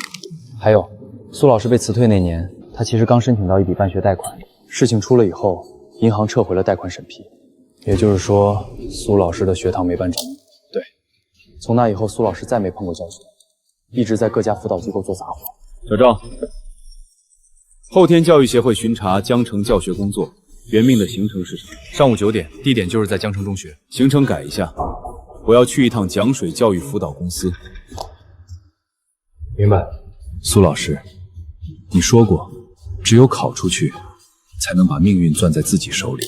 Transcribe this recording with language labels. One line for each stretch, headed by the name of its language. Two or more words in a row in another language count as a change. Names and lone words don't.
Chinese: 還有，蘇老師被辭退那年，他其實剛申請到一筆辦學貸款，事情出了以後，銀行撤回了貸款審批。也就是說，蘇老師的學堂沒辦成。对，從那以後，蘇老師再沒碰過教學，一直在各家輔導機構做雜活。小趙，後天教育協會巡查江城教學工作，原命的行程是什麼？上午9點，地點就是在江城中學。行程改一下，我要去一趟蒋水教育輔导公司。明白。苏老师，你说过，只有考出去，才能把命运攥在自己手里。